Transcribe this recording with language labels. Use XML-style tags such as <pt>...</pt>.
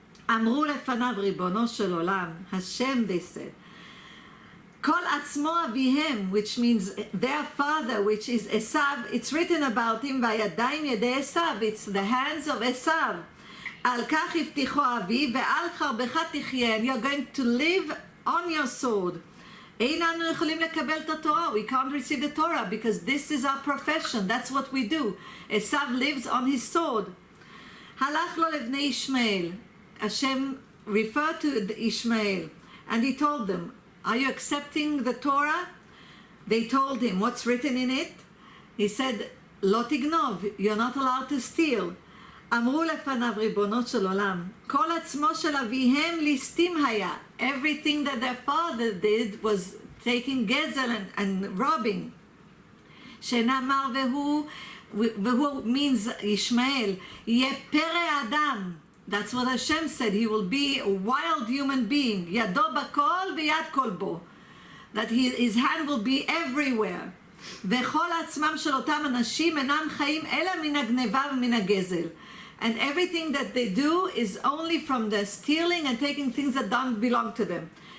<he>אמרו לפניו, ריבונו של עולם,</he> <en>Hashem, they said,</en> <he>כל עצמו אביהם,</he> <en>which means their father, which is Esav, it's written about him,</en> <he>והידיים ידי עשיו,</he> <en>it's the hands of עשיו.</en> <he>על כך הבטיחו אבי, ועל חרבך תחיה,</he> <en>and you're going to live on your sword.</en> <he>איננו יכולים לקבל את התורה.</he> <en>We can't receive the Torah because this is our profession. That's what we do. Esav lives on his sword.</en> <he>הלך לו לבני ישמעאל.</he> <en>Hashem referred to Ishmael and he told them, are you accepting the Torah? They told him, what's written in it? He said,</en> <he>לא תגנוב,</he> <en>you're not allowed to steal.</en> <he>אמרו לפניו, ריבונו של עולם, כל עצמו של אביהם ליסטים היה.</he> <en>Everything that their father did was taking gezel and robbing.</en> <he>שנאמר והוא</he> <en>means</en> <he>Ishmael, יהיה פרא אדם.</he> <en>That's what Hashem said. He will be a wild human being.</en> <he>ידו בכל ויד כל בו.</he> <en>That his hand will be everywhere.</en> <he>וכל עצמם של אותם אנשים אינם חיים אלא מן הגנבה ומן הגזל.</he> <en>And everything that they do is only from the stealing and taking things that don't belong to them.</en>